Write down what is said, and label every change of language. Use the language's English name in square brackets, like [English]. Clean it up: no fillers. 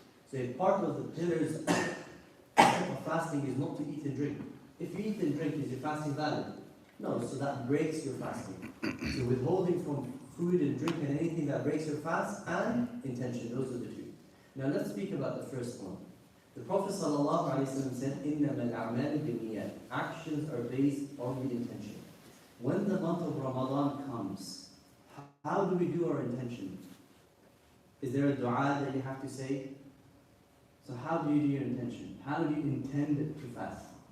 [English] So a part of the pillars of fasting is not to eat and drink. If you eat and drink, is your fasting valid? No, so that breaks your fasting. So withholding from food and drink and anything that breaks your fast and intention, those are the two. Now let's speak about the first one. The Prophet ﷺ said, [Arabic] إِنَّمَا الْأَعْمَالُ بِالنِّيَّاتِ. [English] Actions are based on the intention. When the month of Ramadan comes, how do we do our intention? Is there a dua that you have to say? So how do you do your intention? How do you intend to fast?